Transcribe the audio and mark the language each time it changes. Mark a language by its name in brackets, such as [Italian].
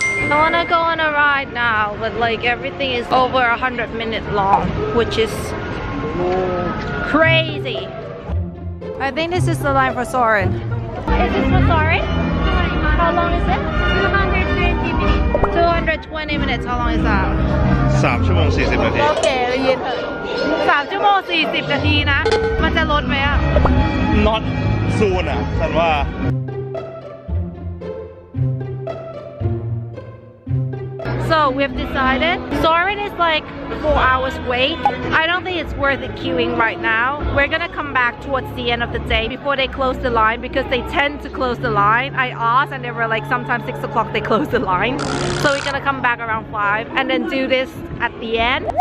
[English] I wanna go on a ride now, but like everything is over 100 minutes long, which is crazy. I think this is the line for Soarin'. Is this for Soarin'? How long is it? 220 minutes. 220 minutes, how long is that? [Thai] 3 ชั่วโมง 40 นาที โอเคได้ยินเถอะ3 ชั่วโมง 40 นาทีนะ มันจะลดไหมอะ [English] Not soon [Thai] อ่ะฉันว่า [English] So we've decided Soarin' is like 4 hours wait. I don't think it's worth it queuing right now. We're gonna come back towards the end of the day before they close the line because they tend to close the line. I asked and they were like sometimes 6 o'clock they close the line. So we're gonna come back around 5 and then do this at the end.